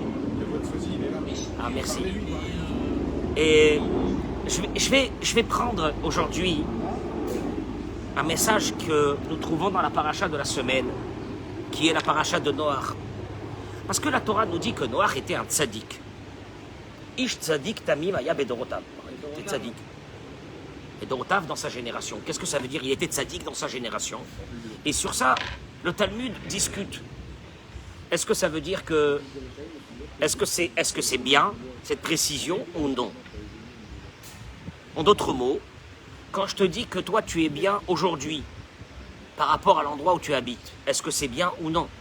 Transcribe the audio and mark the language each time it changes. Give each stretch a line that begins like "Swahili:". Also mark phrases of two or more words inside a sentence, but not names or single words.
French: Ah, merci. Et je vais prendre aujourd'hui un message que nous trouvons dans la paracha de la semaine, qui est la paracha de Noach. Parce que la Torah nous dit que Noach était un tzaddik.
Hebrew: איש צדיק תמים היה בדורותיו.
French: Il était tzaddik. Bedorotav dans sa génération. Qu'est-ce que ça veut dire? Il était tzaddik dans sa génération. Et sur ça, le Talmud discute. Est-ce que ça veut dire que... Est-ce que c'est bien, cette précision, ou non? En d'autres mots, quand je te dis que toi tu es bien aujourd'hui par rapport à l'endroit où tu habites, est-ce que c'est bien ou non?